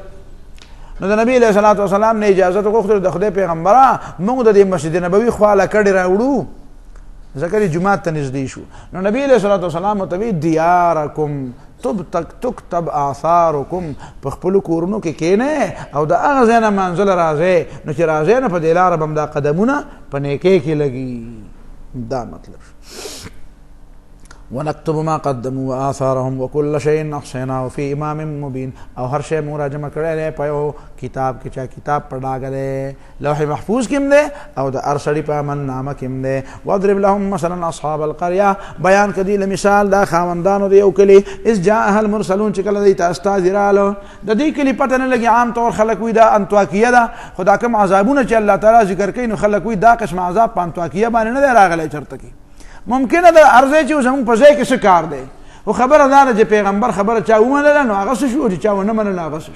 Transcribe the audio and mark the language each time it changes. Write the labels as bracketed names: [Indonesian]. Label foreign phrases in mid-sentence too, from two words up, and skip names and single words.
[Pashto] نو د نبي [Arabic] علیه الصلاة وسلام [Pashto] نه اجازت وغوښتل د خدای پیغمبره موږ د دې مسجد نبوي خوا لکړې راوړو، ځکه دې جومات ته نږدې شو. نو نبي [Arabic] علیه الصلاة وسلام [Pashto] ورته وایي [Arabic] دیارکم تکتب آثارکم، [Pashto] په خپلو کورونو کې کښېنئ او د هغه ځای نه منزل راځئ، نو چې راځئ نو په دې لاره به هم دا قدمونه په نیکۍ کې لګي. دا مطلب شو. [Arabic] ونكتب ما قدموا وآثارهم وكل شيء احصيناه في امام مبين، [Pashto] او هر شی موږ را جمع کړی دی په یو کتاب کې، چا کتاب په ډاګه دی، لوح محفوظ کې هم دی او د هر سړي په امن نامه کې هم دی. [Arabic] واضرب لهم مثلا اصحاب القريه، [Pashto] بیان کړي له مثال دا خاوندانو د یو کلي، [Arabic] اذ جاءها المرسلون، [Pashto] چې کله دوی ته استازي راغله. د دې کلي پته نه لګي، عام طور خلک وایي دا انطاکیه ده، خو دا کوم عذابونه چې الله تعالی ذکر کوي نو خلک وایي دا قسم عذاب په انطاکیه باندې نه دی راغلی چېرته کې. ممکنه ده هر ځای چې زموږ په ځای کې څه کار دی، خو خبره دا ده چې پیغمبر خبره چا ومنله نو هغه څه شو، چې چا ونه منله هغه څه شو.